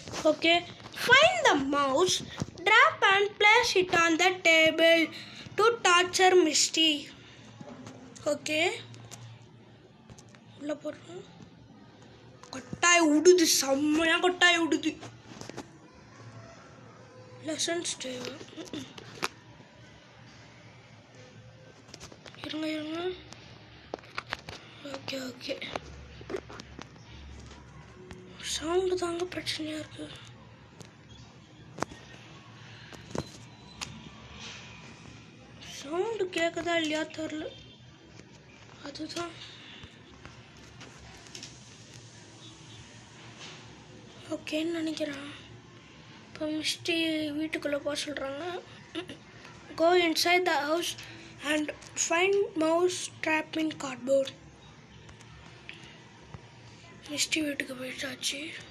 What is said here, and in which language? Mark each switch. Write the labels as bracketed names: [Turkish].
[English] Okay, find the mouse, drop and place it on the table to torture Misty. [Tamil] Okay, உள்ள போறோம். கொட்டாய் உடுது, செம்மையா கொட்டாய் உடுது. லெசன்ஸ் தேவை. இருங்க. ஓகே சவுண்டு தாங்க பிரச்சனையாக இருக்கு. சவுண்டு கேட்குதா இல்லையா தெரில, அதுதான். ஓகேன்னு நினைக்கிறேன். இப்போ மிஸ்டி வீட்டுக்குள்ளே போக சொல்கிறாங்க. [English] Go inside the house and find mouse trap in cardboard. [Tamil] மிஸ்டி வீட்டுக்கு போயிட்டாச்சு.